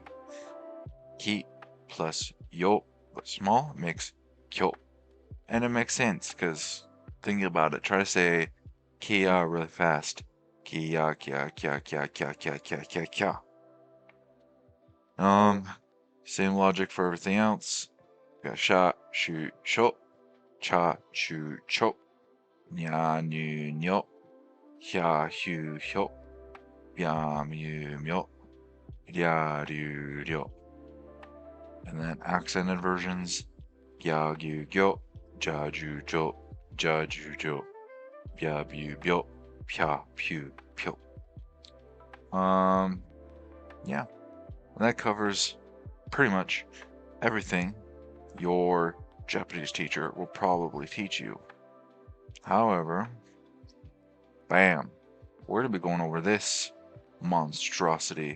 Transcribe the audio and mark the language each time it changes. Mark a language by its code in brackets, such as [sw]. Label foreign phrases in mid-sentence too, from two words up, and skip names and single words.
[en] Ki plus yo, but small, makes kyo. And it makes sense, because thinking about it, try to say kia really fast. [ja] キャ、キャ、キャ、キャ、キャ、キャ、キャ、キャ、キャ. [en] Same logic for everything else. We got [ja] しゃ、しゅ、しょ、ちゃ、ちゅ、ちょ、にゃ、ぬ、にょ, ひゃ、ひゅ、ひょ、びゃ、みゅ、みょ、りゃ、りゅ、りょ. [en] And then accented versions, [ja] ぎゃ、ぎゅ、ぎょ, じゃ、じゅ、じょ、じゃ、じゅ、じょ, びゃ、びゅ、びょ、ぴゃ、ぴゅ、ぴょ. [en] Yeah. And that covers pretty much everything your Japanese teacher will probably teach you. However, bam, we're going to be going over this monstrosity.